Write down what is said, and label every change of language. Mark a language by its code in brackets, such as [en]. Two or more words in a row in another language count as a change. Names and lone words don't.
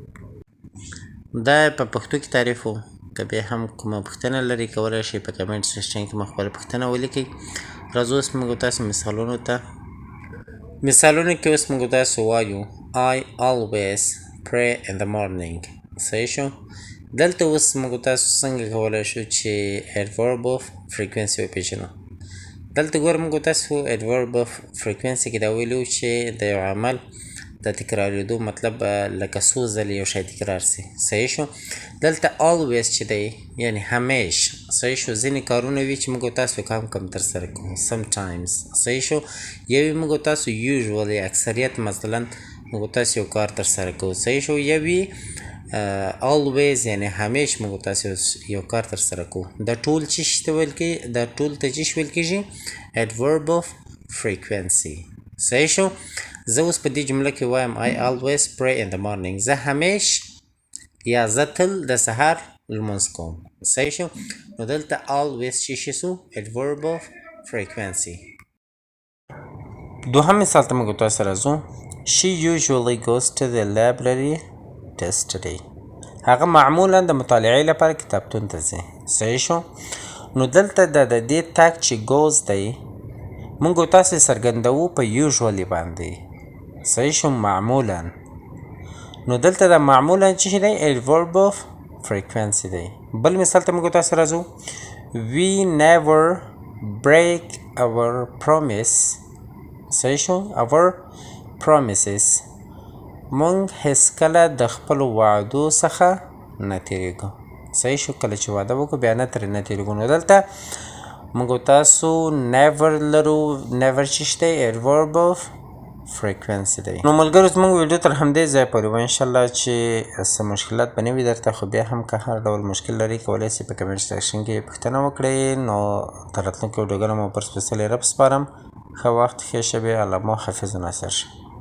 [ps] دا په پښتو کې تعریف و. که بیا هم کومه پوښتنه لرئ کولی شئ په کمنټ سیکشن کې مو خپله پوښتنه ولیکئ. راځو اوس موږ تاسو مثالونو ته. مثالونو کې اوس موږ تاسو وایو [en] I always pray in the morning. [ps] صحیح شو. دلته اوس موږ تاسو څنګه کولی شو چې [en] adverb of frequency [ps] وپېژنو. دلته ګوره موږ تاسو [en] adverb of frequency [ps] کې دا ویلو چې د یو عمل د تکرارېدو مطلب لکه څو ځلې یو شی تکرار سي. صحیح شو. دلته always چې دی یعنی همیش. صحیح شو. ځینې کارونه وي چې موږ تاسو کم ترسره کوو sometimes. صحیح شو. یوې موږ تاسو usually اکثریت مثلا موږ تاسو یو کار ترسره کوو. صحیح شو. یوې always یعنی همیش موږ تاسو یو کار ترسره کوو دا ټول څه شي ته ویل کېږي دا ټول ته څه ویل کېږي [en] adverb of frequency [ps] صحیح شو زه اوس په دې جمله کې وایم [en] I always pray in the morning [ps] زه همیش یا زه تل د سهار لمونځ کوم صحیح شو نو دلته always څه شي سو [en] adverb of frequency [ps] دوهم مثال ته موږ تاسو راځو [en] She usually goes to the library to study [ps] هغه معمولا د مطالعې لپاره کتابتون ته ځي صحیح شو نو دلته د دې تاک چې goes دی موږ تاسو څرګندوو په usually باندې صحیح شو معمولا نو دلته د معمولا چې دی [en] adverb of frequency [ps] دی بل مثال ته موږ تاسو راځو [en] We never break our promise [ps] صحیح شو our promises مونږ هیڅکله د خپلو وعدو څخه نه تېرېږو صحیح شو کله چې وعده وکړو بیا نه ترې نه تېرېږو نو دلته موږ تاسو never لرو never چې شته [en] adverb of frequency [ps] دی نو ملګرو زموږ ویډیو تر همدې ځایه پورې وه انشاءالله چې څه مشکلات به نه وي درته خو بیا هم که هر ډول مشکل لري کولی سئ په کمنټ سیکشن کې پوښتنه وکړئ نو تر راتلونکو ویډیوګانو مو پر سپېڅلي رب سپارم ښه وخت ښې شبې الله مو حافظ و ناصر شه